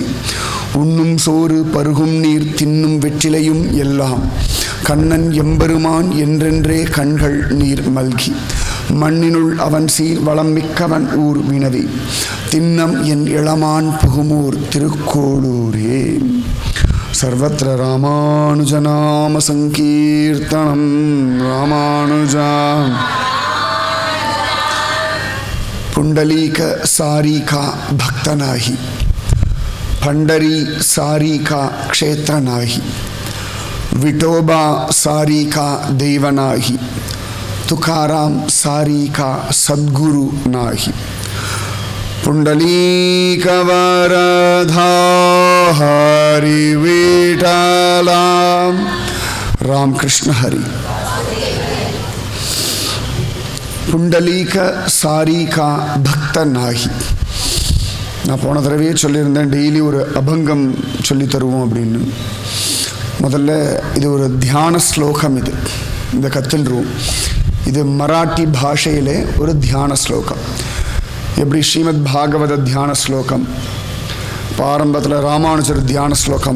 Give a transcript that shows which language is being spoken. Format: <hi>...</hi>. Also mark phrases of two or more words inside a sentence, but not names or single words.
<ta>உண்ணும் சோறு பருகும் நீர் தின்னும் வெற்றிலையும் எல்லாம் கண்ணன் எம்பெருமான் என்றென்றே கண்கள் நீர் மல்கி மண்ணினுள் அவன் சீர் வளம் மிக்கவன் ஊர் வினவி தின்னம் என் இளமான் புகுமூர் திருக்கோளூரே</ta> <sa>सर्वत्र रामानुजनाम संकीर्तनम् रामानुजा</sa> <mr>पुंडलीक सारिखा भक्त नाही पंढरी सारिखा क्षेत्र नाही विठोबा सारिखा दैवत नाही तुकाराम सारी का सद्गुरु नाही पुंडलीक वरधा हरि विठला रामकृष्ण हरि पुंडलीक सारी का भक्त नाही</mr> <ta>நான் போன தடவையே சொல்லியிருந்தேன் டெய்லி ஒரு அபங்கம் சொல்லி தருவோம் அப்படின்னு முதல்ல இது ஒரு தியான ஸ்லோகம் இது இந்த கத்துன்றுவோம் இது மராட்டி பாஷையிலே ஒரு தியான ஸ்லோகம் எப்படி ஸ்ரீமத் பாகவத தியான ஸ்லோகம் ஆரம்பத்தில் ராமானுஜர் தியான ஸ்லோகம்</ta>